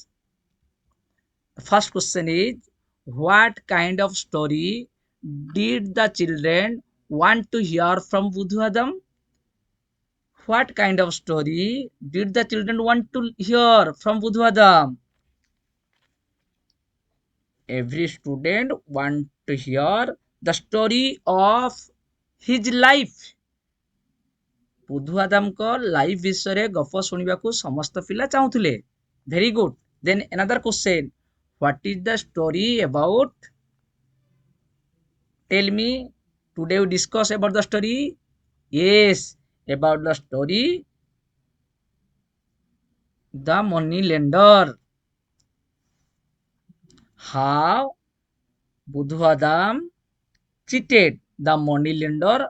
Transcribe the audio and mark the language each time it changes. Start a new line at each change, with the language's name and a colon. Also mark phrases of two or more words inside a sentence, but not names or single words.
English: The first question is, what kind of story did the children want to hear from Budhu Adam? What kind of story did the children want to hear from Budhu Adam? Every student want to hear the story of his life.
Odia: ବୁଧୁ ଆଦାମଙ୍କ ଲାଇଫ ବିଷୟରେ ଗପ ଶୁଣିବାକୁ ସମସ୍ତ ପିଲା ଚାହୁଁଥିଲେ.
English: very good. then another question. What is the story about? Tell me. Today we discuss about the story. Yes, about the story the money lender. How Budhu Adam cheated the money lender.